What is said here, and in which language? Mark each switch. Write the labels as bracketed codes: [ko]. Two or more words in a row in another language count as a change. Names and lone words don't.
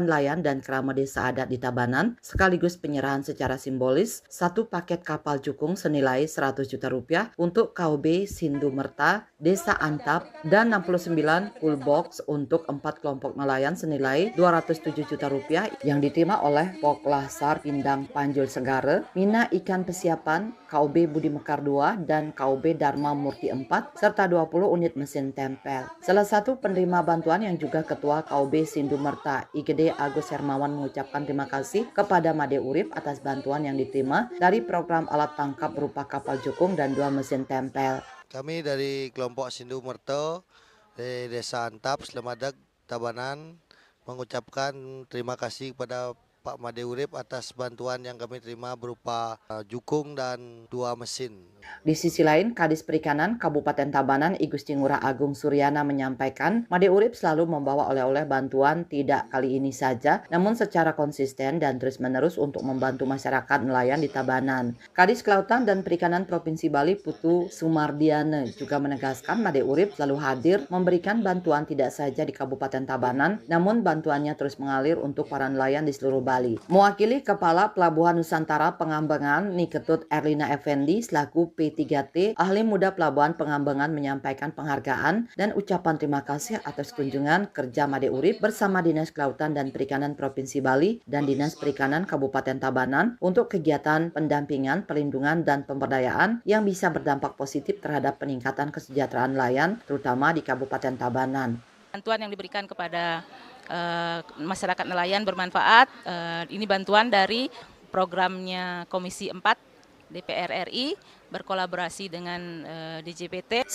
[id] nelayan dan keramat desa adat di Tabanan, sekaligus penyerahan secara simbolis 1 paket kapal jukung senilai 100 juta rupiah untuk KOB Sindu Merta, Desa Antap, dan 69 full box untuk 4 kelompok nelayan senilai 207 juta rupiah yang diterima oleh Poklasar Pindang Panjul Segare, Mina Ikan Pesiapan, KOB Budi Mekar 2, dan KOB Dharma Murti 4, serta 20 unit mesin tempel. Salah satu penerima bantuan yang juga Ketua KOB Sindu Merta, IGD Agus Hermawan mengucapkan terima kasih kepada Made Urip atas bantuan yang diterima dari program alat tangkap berupa kapal jukung dan 2 mesin tempel. Kami dari kelompok Sindu Merto, Desa Antap, Slemadag, Tabanan, mengucapkan terima kasih kepada Pak Made Urip atas bantuan yang kami terima berupa jukung dan 2 mesin. Di sisi lain, Kadis Perikanan Kabupaten Tabanan I Gusti Ngurah Agung Suryana menyampaikan, Made Urip selalu membawa oleh-oleh bantuan tidak kali ini saja, namun secara konsisten dan terus-menerus untuk membantu masyarakat nelayan di Tabanan. Kadis Kelautan dan Perikanan Provinsi Bali Putu Sumardiane juga menegaskan Made Urip selalu hadir memberikan bantuan tidak saja di Kabupaten Tabanan, namun bantuannya terus mengalir untuk para nelayan di seluruh Bali. Mewakili Kepala Pelabuhan Nusantara Pengambangan Niketut Erlina Effendi selaku P3T, ahli muda Pelabuhan Pengambangan menyampaikan penghargaan dan ucapan terima kasih atas kunjungan kerja Made Urip bersama Dinas Kelautan dan Perikanan Provinsi Bali dan Dinas Perikanan Kabupaten Tabanan untuk kegiatan pendampingan, perlindungan, dan pemberdayaan yang bisa berdampak positif terhadap peningkatan kesejahteraan nelayan, terutama di Kabupaten Tabanan. Bantuan yang diberikan kepada masyarakat nelayan bermanfaat. Ini bantuan dari programnya Komisi 4 DPR RI berkolaborasi dengan DJPT.